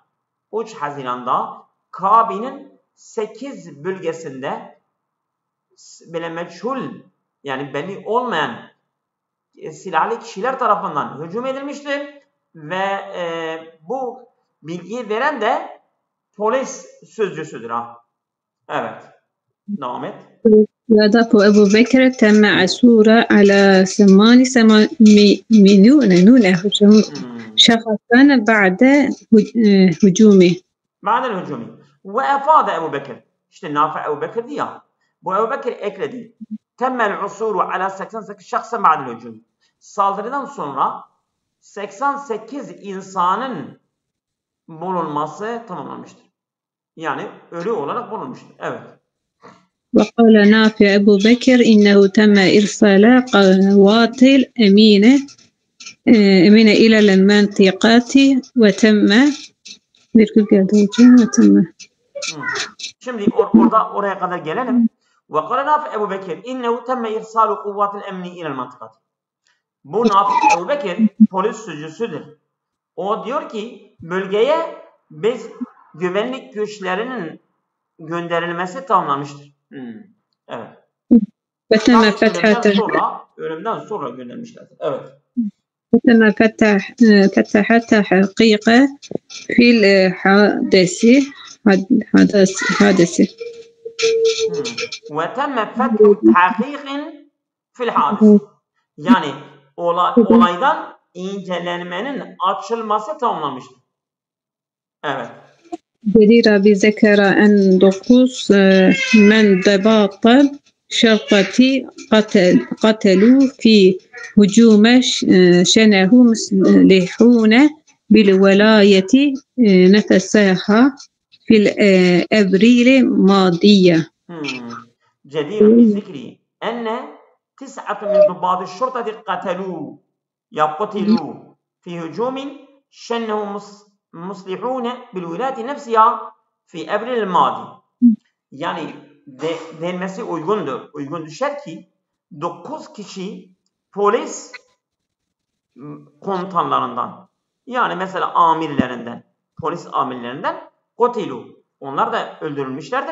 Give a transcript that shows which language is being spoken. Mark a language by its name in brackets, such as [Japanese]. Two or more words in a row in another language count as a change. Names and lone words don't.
[Turkish] 3 Haziran'da Kabi'nin 8 bölgesinde böyle meçhul yani belli olmayan silahlı kişiler tarafından hücum edilmiştir ve bu bilgiyi veren de polis sözcüsüdür. Evet. Devam et. [Arabic] وأضاف أبو بكر تم عثور على 88 شخصا بعد هجومه. بعد الهجوم. وأفاد أبو بكر. [Turkish] İşte Nafi Ebu Bekir diyor. Bu Ebu Bekir ekledi. [Arabic] تم العثور على 88 شخصا بعد الهجوم. [Turkish] Saldırıdan sonra 88 insanın bulunması tamamlanmıştır. Yani ölü olarak bulunmuştur. Evet. [Arabic] وقال نافع أبو بكر إنه تم إرسال قوات أمينة إلى المنطقة وتم. [Turkish] Şimdi oraya kadar gelelim. [Arabic] وقال نافع أبو بكر إنه تم إرسال قوات الأمن إلى المنطقة. [Turkish] Bu Nafi Ebu Bekir polis sözcüsüdür. O diyor ki bölgeye biz güvenlik güçlerinin gönderilmesi tamamlanmıştır. Evet. Ölümden sonra göndermişlerdir. Evet. [Arabic] وتم فتح تحقيق في الحادث. وتم فتح تحقيق في الحادث. [Turkish] Yani olaydan incelenmenin açılması tamamlanmıştır. Evet. [Arabic] جدير بذكر أن دقوس من ضباط شرطة قتلوا في هجوم شنه مسلحون بالولاية نفسها في أبريل الماضية. جدير بالذكر أن 9 من ضباط الشرطة قتلوا في هجوم شنه مسلحون بالولاية نفسها في أبريل الماضي. [Turkish] Yani denmesi uygun düşer ki 9 kişi polis komutanlarından yani mesela polis amirlerinden kotilu onlar da öldürülmüşlerdir.